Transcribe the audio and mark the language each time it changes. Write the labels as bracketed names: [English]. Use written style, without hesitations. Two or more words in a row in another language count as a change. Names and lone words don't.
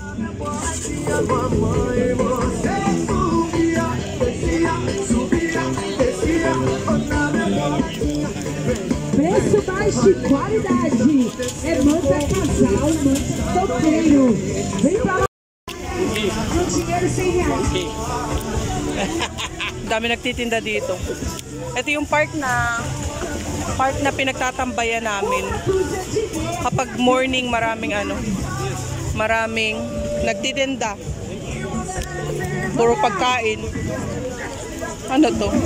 [Portuguese] Mamãe, você subia, descia, subia, descia. Preço mais de qualidade. É manda casal, manda solteiro. Vem pra lá. No dinheiro R$100. [Filipino] Dami nagtitinda dito. Ito yung park na pinagtatambayan namin. Kapag morning, maraming nagtitinda. Puro pagkain. Ano to?